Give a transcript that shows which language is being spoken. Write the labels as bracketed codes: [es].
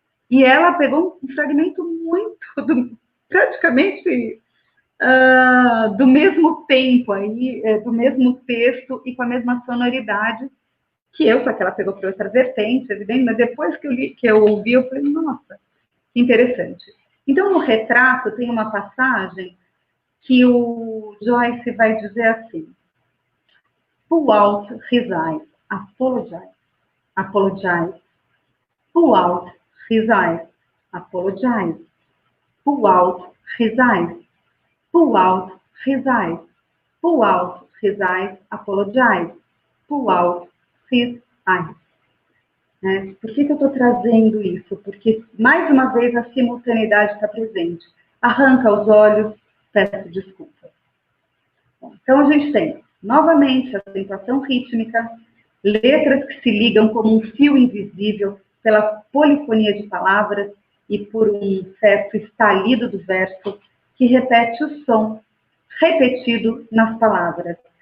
[pt] E ela pegou um fragmento muito, praticamente do mesmo tempo, aí, do mesmo texto e com a mesma sonoridade que eu, só que ela pegou para outra vertente, evidente, mas depois que eu ouvi, eu falei, nossa, que interessante. Então, no retrato, tem uma passagem que o Joyce vai dizer assim: [en] pull out his eyes, apologize, apologize. Pull out his eyes, apologize. Pull out his eyes, pull out his eyes. Pull out his eyes, apologize. Pull out his eyes. Né? [pt] Por que eu estou trazendo isso? Porque, mais uma vez, a simultaneidade está presente. Arranca os olhos, peço desculpa. Bom, então, a gente tem, novamente, a acentuação rítmica, letras que se ligam como um fio invisível pela polifonia de palavras e por um certo estalido do verso que repete o som repetido nas palavras.